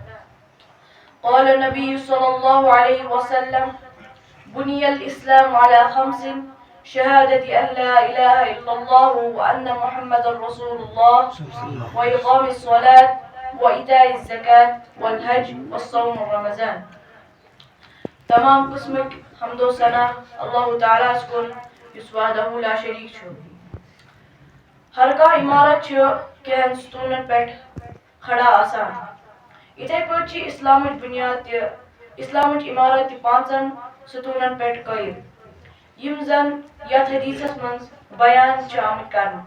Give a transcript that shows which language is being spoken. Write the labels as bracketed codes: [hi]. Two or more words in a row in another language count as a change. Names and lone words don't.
[ar] قال النبي صلى الله عليه وسلم: بني الإسلام على خمس: شهادة أن لا إله إلا الله وأن محمد رسول الله وإقام الصلاة وإيتاء الزكاة والحج والصوم رمضان. [ks] تمام قسمك حمد و ثنا [ar] الله تعالى [ks] سکن یس [ar] وحدہ لا شریک [ks] چھُ. ہر کانٛہہ عمارت چھِ کینٛہن ستوٗنن پٮ۪ٹھ کھڑا آسان. یِتھے پٲٹھۍ چھِ اسلامٕچ بُنیاد تہِ اسلامٕچ عمارت تہِ پانٛژن ستوٗنن پٮ۪ٹھ قٲیِم یِم زن یتھ حدیثس منٛز بیان چھِ آمٕتۍ کرنہٕ.